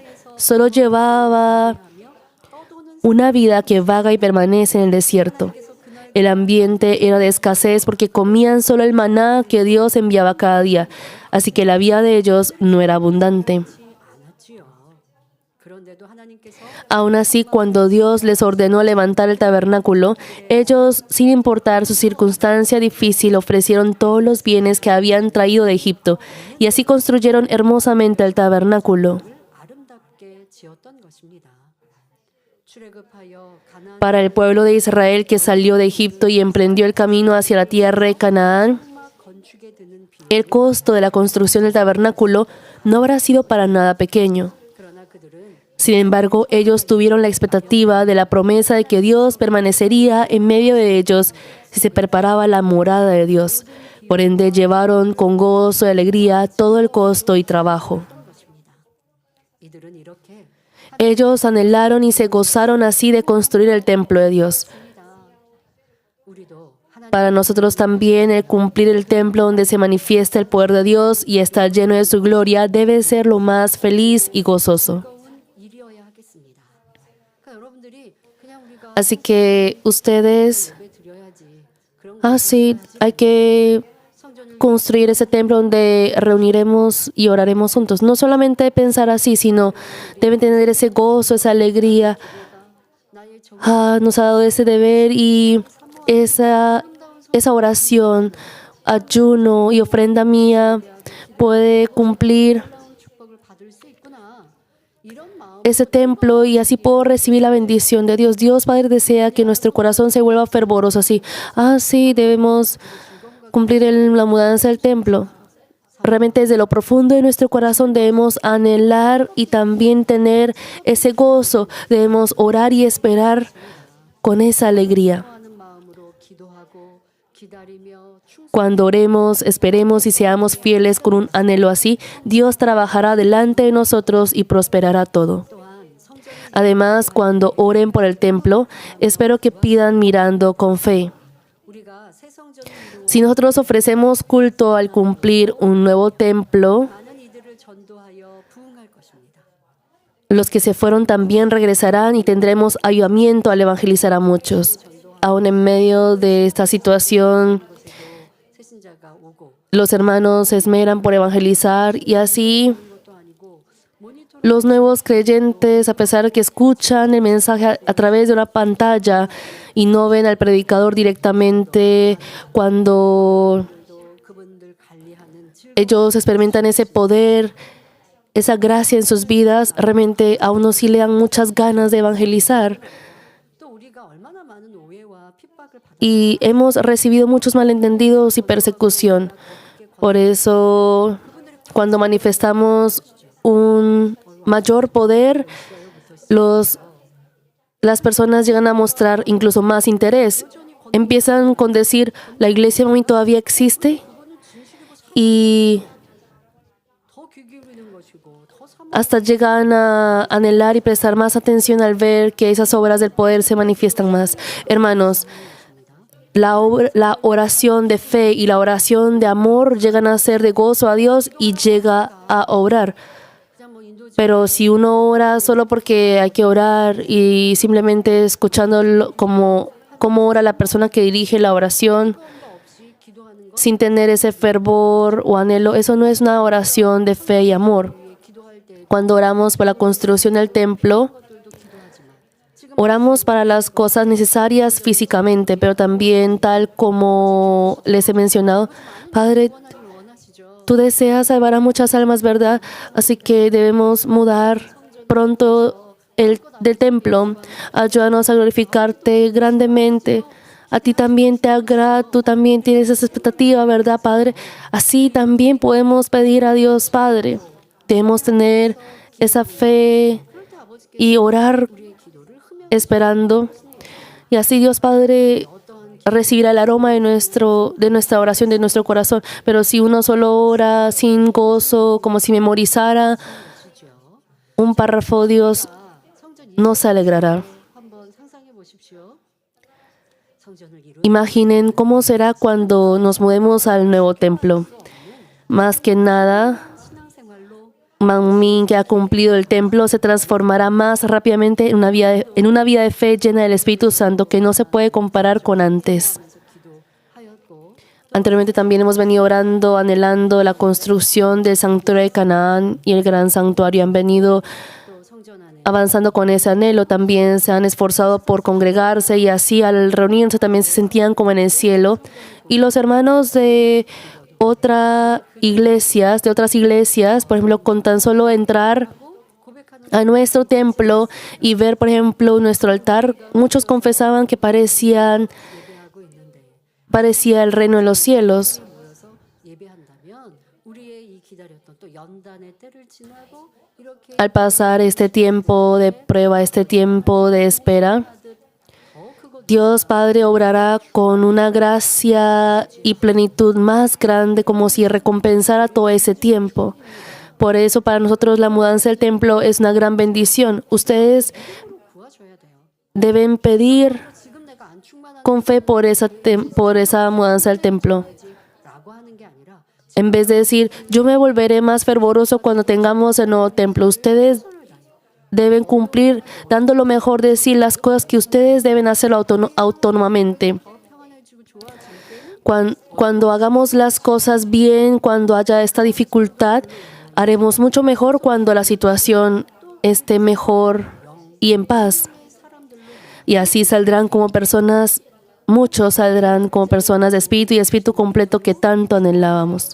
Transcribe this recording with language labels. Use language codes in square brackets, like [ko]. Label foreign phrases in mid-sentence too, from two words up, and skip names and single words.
[es] Solo llevaba una vida que vaga y permanece en el desierto. El ambiente era de escasez porque comían solo el maná que Dios enviaba cada día. Así que la vida de ellos no era abundante. [ko] 그런데도 하나님께서 [es] Aún así, cuando Dios les ordenó levantar el tabernáculo, ellos, sin importar su circunstancia difícil, ofrecieron todos los bienes que habían traído de Egipto, y así construyeron hermosamente el tabernáculo. [ko] 아름답게 지었던 것입니다. 출애굽하여 가나안 [es] Para el pueblo de Israel que salió de Egipto y emprendió el camino hacia la tierra de Canaán, [ko] 건축에 드는 비용 [es] el costo de la construcción del tabernáculo no habrá sido para nada pequeño. [ko] 그러나 그들은 [es] Sin embargo, ellos tuvieron la expectativa de la promesa de que Dios permanecería en medio de ellos si se preparaba la morada de Dios. Por ende, llevaron con gozo y alegría todo el costo y trabajo. [ko] 것입니다. 이들은 이렇게 [es] Ellos anhelaron y se gozaron así de construir el templo de Dios. [ko] 우리도 하나님 [es] Para nosotros también el cumplir el templo donde se manifiesta el poder de Dios y estar lleno de su gloria debe ser lo más feliz y gozoso. [ko] 일이어야 하겠습니다. 그러니까 여러분들이 그냥 우리가 [es] Así que ustedes, [ko] 예배 드려야지. 그런 [es] sí, hay que 성전을 construir ese templo donde reuniremos y oraremos juntos. No solamente pensar así, sino deben tener ese gozo, esa alegría. [ko] 나의 정 [es] Nos ha dado ese deber y esa oración, ayuno y ofrenda mía puede cumplir [ko] 축복을 받을 수 있구나. 이런 마음 [es] ese templo y así puedo recibir la bendición de Dios. Dios Padre desea que nuestro corazón se vuelva fervoroso así. Sí, debemos cumplir la mudanza del templo. Realmente desde lo profundo de nuestro corazón debemos anhelar y también tener ese gozo. Debemos orar y esperar con esa alegría. [ko] 하는 마음으로 기도하고 기다리며 충성 [es] Cuando oremos, esperemos y seamos fieles con un anhelo así, Dios trabajará delante de nosotros y prosperará todo. [ko] 또한 성전 [es] Además, cuando oren por el templo, espero que pidan mirando con fe. [ko] 우리가 새 성전을 이루어 [es] Si nosotros ofrecemos culto al cumplir un nuevo templo, [ko] 많은 이들을 전도하여 부흥할 것입니다. [es] los que se fueron también regresarán y tendremos ayudamiento al evangelizar a muchos. Aún en medio de esta situación, [ko] 새신자가 오고 [es] los hermanos se esmeran por evangelizar y así [ko] 것도 아니고 모니터 [es] los nuevos creyentes, a pesar de que escuchan el mensaje a través de una pantalla y no ven al predicador directamente, cuando [ko] 그분들 관리하는 즐거움 [es] ellos experimentan ese poder, esa gracia en sus vidas, realmente a uno sí le dan muchas ganas de evangelizar. [ko] 또 우리가 얼마나 많은 오해와 핍박을 받 [es] Y hemos recibido muchos malentendidos y persecución. Por eso, cuando manifestamos un mayor poder, las personas llegan a mostrar incluso más interés. Empiezan con decir, ¿la iglesia mami todavía existe? Y [ko] 더 귀 기울이는 것이고 더 사모 [es] hasta llegan a anhelar y prestar más atención al ver que esas obras del poder se manifiestan más. Hermanos, la oración de fe y la oración de amor llegan a ser de gozo a Dios y llega a obrar. [ko] 그냥 뭐 인도 [es] Pero si uno ora solo porque hay que orar y simplemente escuchando cómo ora la persona que dirige la oración, [ko] 없이 기도하는 것 [es] sin tener ese fervor o anhelo, eso no es una oración de fe y amor. [ko] 기도할 때 [es] Cuando oramos por la construcción del templo, [ko] 것들도 기도하지만 지금 [es] oramos para las cosas necesarias físicamente, pero también tal como les he mencionado, Padre, [ko] 하나님 원하시죠. [es] tú deseas salvar a muchas almas, ¿verdad? Así que debemos mudar pronto del templo. Ayúdanos a glorificarte grandemente. A ti también te agrada, tú también tienes esa expectativa, ¿verdad, Padre? Así también podemos pedir a Dios, Padre. Debemos tener esa fe y orar [ko] 우리의 기도를 흠양 [es] esperando. Y así Dios Padre recibirá el aroma de nuestra oración, de nuestro corazón. Pero si uno solo ora sin gozo, como si memorizara 주죠. un párrafo, Dios 성전 no se alegrará. [ko] 한번 상상해 보십시오. 성전을 이루 [es] Imaginen cómo será cuando nos mudemos al nuevo templo. Más que nada, 신앙생활로 Manmin, que ha cumplido el templo, se transformará más rápidamente en una vida de fe llena del Espíritu Santo que no se puede comparar con antes. 기도하였고 Anteriormente también hemos venido orando, anhelando la construcción del santuario de Canaán y el gran santuario. Han venido [ko] 또 성전 안에 [es] avanzando con ese anhelo, también se han esforzado por congregarse y así al reunirse también se sentían como en el cielo. Y los hermanos de otras iglesias, por ejemplo, con tan solo entrar a nuestro templo y ver, por ejemplo, nuestro altar, muchos confesaban que parecía el reino de los cielos. [ko] 모여서 예배한다면 우리의 이 기다렸던 또 연단의 때를 지나고 이렇게 [es] Al pasar este tiempo de prueba, este tiempo de espera, Dios Padre obrará con una gracia y plenitud más grande, como si recompensara todo ese tiempo. Por eso para nosotros la mudanza del templo es una gran bendición. Ustedes [ko] 구하셔야 돼요. [es] deben pedir [ko] 지금 내가 안 충만한 [es] con fe por esa mudanza del templo. [ko] 라고 하는 게 아니라 [es] En vez de decir, yo me volveré más fervoroso cuando tengamos el nuevo templo. Ustedes deben cumplir dando lo mejor de sí las cosas que ustedes deben hacerlo autónomamente. [ko] 더 평안해지고 좋아질 때는 [es] Cuando hagamos las cosas bien, cuando haya esta dificultad, haremos mucho mejor cuando la situación esté mejor y en paz. Y así saldrán como personas, muchos saldrán como personas de espíritu y espíritu completo que tanto anhelábamos.